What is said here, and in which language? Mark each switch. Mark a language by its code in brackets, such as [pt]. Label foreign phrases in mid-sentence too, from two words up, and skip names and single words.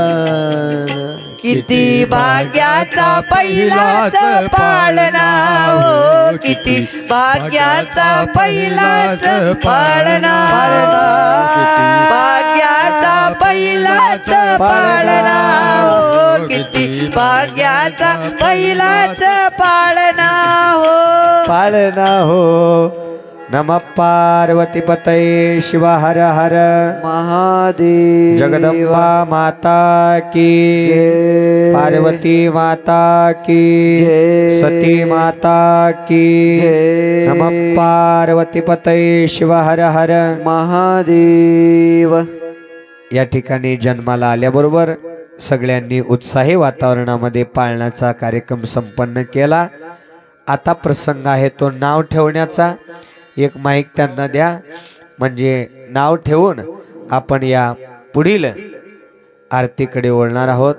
[mr] किती भाग्याचा पहिलाच पाळणा हो किती भाग्याचा पहिलाच पाळणा भाग्याचा पहिलाच पाळणा हो किती भाग्याचा पहिलाच पाळणा [sa] हो नमः पार्वती पतये शिव हर हर महादेव [hi] जगदंबा माता की जय पार्वती माता की जय सती माता की जय [sa] नमः पार्वती पतये शिव हर हर महादेव [mr] या ठिकाणी जन्माला आल्याबरोबर सगळ्यांनी उत्साही वातावरणामध्ये पाळण्याचा कार्यक्रम संपन्न केला। आता प्रसंग आहे तो नाव ठेवण्याचा। एक माईक त्यांना द्या म्हणजे नाव ठेवून आपण या पुढील आरतीकडे वळणार आहोत।